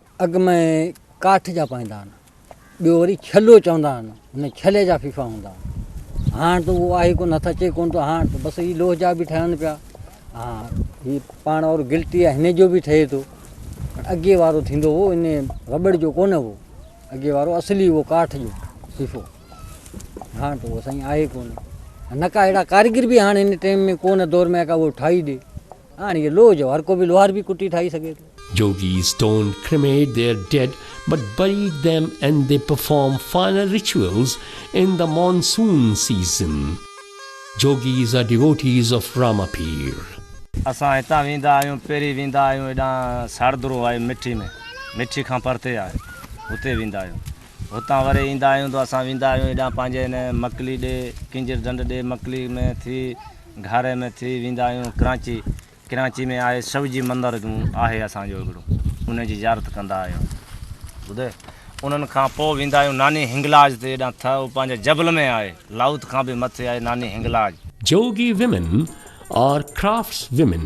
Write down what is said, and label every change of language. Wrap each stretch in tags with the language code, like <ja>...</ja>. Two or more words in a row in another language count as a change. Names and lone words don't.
<sd>अॻु में काठ जा पाईंदा आहिनि ॿियो वरी छलो चवंदा आहिनि हुन छले जा फीफा हूंदा आहिनि हाणे त उहो आहे कोन नथा अचे कोन थो हाणे त बसि हीअ लोह जा बि ठहनि पिया हा हीअ पाण और गिल्टी आहे हिन जो बि ठहे थो अॻे वारो थींदो हुओ इन रबड़ जो कोन हुओ अॻे वारो असली उहो काठ जो फीफो हाणे त उहो साईं आहे कोन न का अहिड़ा कारीगर बि हाणे हिन टाइम में कोन दौर में का उहो ठाही ॾे हाणे इहो लोह जो हर को बि लोहार बि कुटी ठाही सघे थो</sd> <en>Yogis don't cremate their dead but bury them and they perform final rituals in the monsoon season. Yogis are devotees of Ramapir.</en> <sd>असां हितां वेंदा आहियूं पहिरीं वेंदा आहियूं हेॾां सारदरो आहे मिठी खां परते आहे हुते वेंदा आहियूं हुतां वरी ईंदा आहियूं त असां वेंदा आहियूं हेॾां पंहिंजे हिन मकली ॾे किंजर ढंढ ॾे मकली में थी घारे में थी वेंदा आहियूं कराची में आहे शिवजी मंदरु आहे असांजो हिकिड़ो उन जी ज़ियारत कंदा आहियूं ॿुधे उन्हनि खां पोइ वेंदा आहियूं नानी हिंगलाज ते हेॾां उहो पंहिंजे जबल में आहे लाउत खां बि मथे आहे नानी हिंगलाज</sd> <en>Yogi women are craftswomen.</en>